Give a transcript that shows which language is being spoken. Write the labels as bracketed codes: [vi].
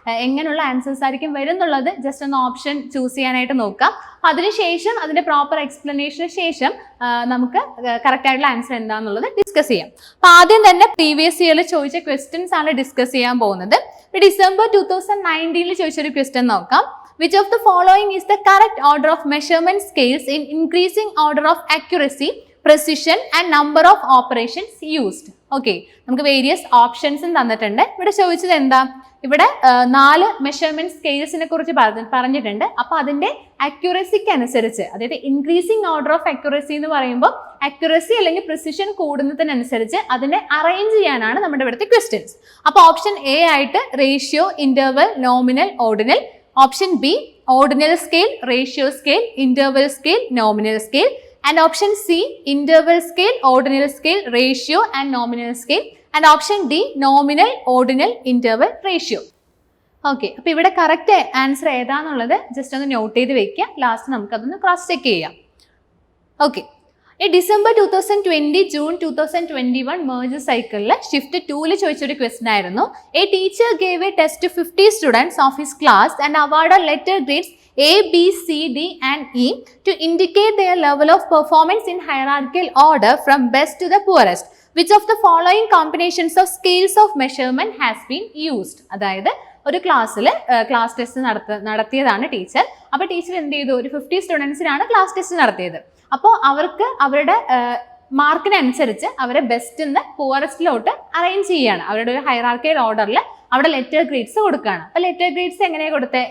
[ml] എങ്ങനെയുള്ള ആൻസേഴ്സ് ആയിരിക്കും വരുന്നുള്ളത് ജസ്റ്റ് ഒന്ന് ഓപ്ഷൻ ചൂസ് ചെയ്യാനായിട്ട് നോക്കാം. അതിനുശേഷം അതിൻ്റെ പ്രോപ്പർ എക്സ്പ്ലനേഷന് ശേഷം നമുക്ക് കറക്റ്റ് ആയിട്ടുള്ള ആൻസർ എന്താണെന്നുള്ളത് ഡിസ്കസ് ചെയ്യാം. അപ്പോൾ ആദ്യം തന്നെ പ്രീവിയസ് ഇയറിൽ ചോദിച്ച ക്വസ്റ്റ്യൻസ് ആണ് ഡിസ്കസ് ചെയ്യാൻ പോകുന്നത്. ഡിസംബർ 2019 ചോദിച്ചൊരു ക്വസ്റ്റ്യൻ നോക്കാം. [en] Which of the following is the correct order of measurement scales in increasing order of accuracy, precision and number of operations used? [ml] Okay, നമുക്ക് വേരിയസ് ഓപ്ഷൻസും തന്നിട്ടുണ്ട്. ഇവിടെ ചോദിച്ചത് എന്താ, ഇവിടെ 4 മെഷർമെന്റ് സ്കെയിൽസിനെ കുറിച്ച് പറഞ്ഞിട്ടുണ്ട്. അപ്പോൾ അതിന്റെ അക്യുറസിക്ക് അനുസരിച്ച്, അതായത് ഇൻക്രീസിങ് ഓർഡർ ഓഫ് അക്യുറസി എന്ന് പറയുമ്പോൾ അക്യുറസി അല്ലെങ്കിൽ പ്രിസിഷൻ കൂടുന്നതിനനുസരിച്ച് അതിനെ അറേഞ്ച് ചെയ്യാനാണ് നമ്മുടെ ഇവിടുത്തെ ക്വസ്റ്റ്യൻസ്. അപ്പോൾ ഓപ്ഷൻ എ ആയിട്ട് ratio, interval, nominal, ordinal. [en] Option B, ordinal scale, ratio scale, interval scale, nominal scale. And option C, interval scale, ordinal scale, ratio and nominal scale. And option D, nominal, ordinal, interval, ratio. [ml] Okay, അപ്പോൾ ഇവിടെ correct answer ഏതാണെന്നുള്ളത് just ഒന്ന് not ചെയ്ത് വെക്കുക. Last നമുക്കതൊന്ന് cross check ചെയ്യാം. Okay, ഈ December 2020 June 2021 major സൈക്കിളിൽ shift 2 ചോദിച്ചൊരു ക്വസ്റ്റൻ ആയിരുന്നു. [en] A teacher gave a test to 50 students of his class and award letter grades A, B, C, D and E to indicate their level of performance in hierarchical order from best to the poorest. Which of the following combinations of scales of measurement has been used? [ml] അതായത് ഒരു ക്ലാസ്സിൽ class test നടത്തിയതാണ് teacher. അപ്പോൾ teacher എന്ത് ചെയ്തു, ഒരു 50 സ്റ്റുഡൻസിനാണ് class test നടത്തിയത്. അപ്പോൾ അവർക്ക് അവരുടെ മാർക്കിനനുസരിച്ച് അവരെ ബെസ്റ്റ് നിന്ന് പുവറസ്റ്റിലോട്ട് അറേഞ്ച് ചെയ്യുകയാണ്. അവരുടെ ഒരു ഹൈറാർക്കിയൽ ഓർഡറിൽ അവിടെ ലെറ്റർ ഗ്രേഡ്സ് കൊടുക്കുകയാണ്. അപ്പോൾ ലെറ്റർ ഗ്രേഡ്സ് എങ്ങനെയാണ് കൊടുത്തത്?